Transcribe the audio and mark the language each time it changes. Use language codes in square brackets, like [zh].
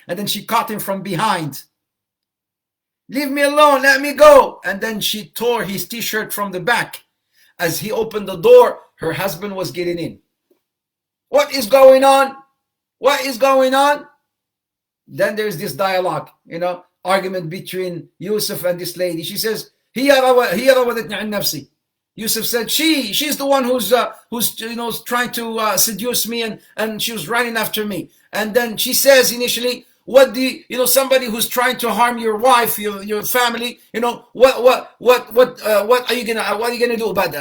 [en] And then she caught him from behind. Leave me alone. Let me go. And then she tore his t-shirt from the back. As he opened the door, her husband was getting in. What is going on? What is going on? Then there's this dialogue, argument between Yusuf and this lady. She says, [ar] هي راودتني عن نفسي. [en] Yusuf said, she's the one who's trying to seduce me, and she was running after me. And then she says initially, what somebody who's trying to harm your wife, your family, what are you gonna do about that?